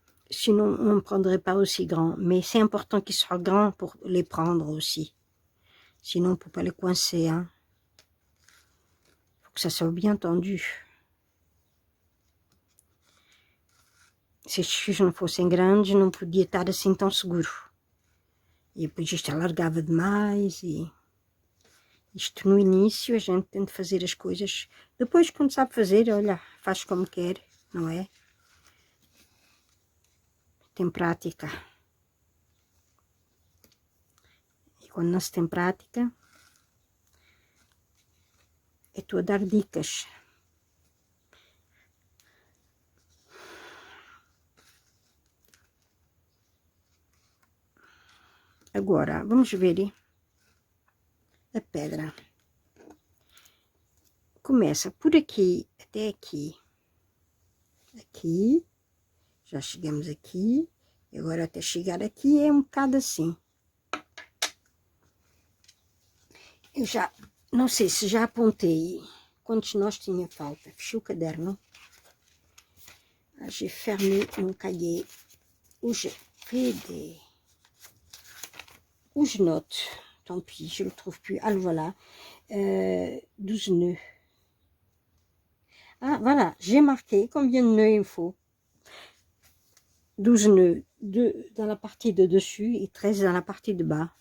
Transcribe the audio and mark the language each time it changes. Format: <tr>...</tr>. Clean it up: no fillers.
<fr>Sinon, on ne prendrait pas aussi grand. Mais c'est important qu'ils soient grands pour les prendre aussi. Sinon, on ne peut pas les coincer. Hein. Faut que ça soit bien tendu.</fr> <pt>Se estes fios não fossem grandes, não podia estar assim tão seguro. E depois isto alargava demais e... Isto no início a gente tem de fazer as coisas. Depois, quando sabe fazer, olha, faz como quer, não é? Tem prática. E quando não se tem prática, é tu a dar dicas. Agora, vamos ver a pedra. Começa por aqui até aqui. Aqui, já chegamos aqui. E agora até chegar aqui é um bocado assim. Eu já, não sei se já apontei quantos nós tinha falta. Fechei o caderno.</pt> <fr>J'ai fermé mon cahier où je fais où je note. Tant pis, je ne le trouve plus. Ah, voilà. 12 nœuds. Ah, voilà. J'ai marqué combien de nœuds il faut. 12 nœuds dans la partie de dessus et 13 dans la partie de bas.</fr>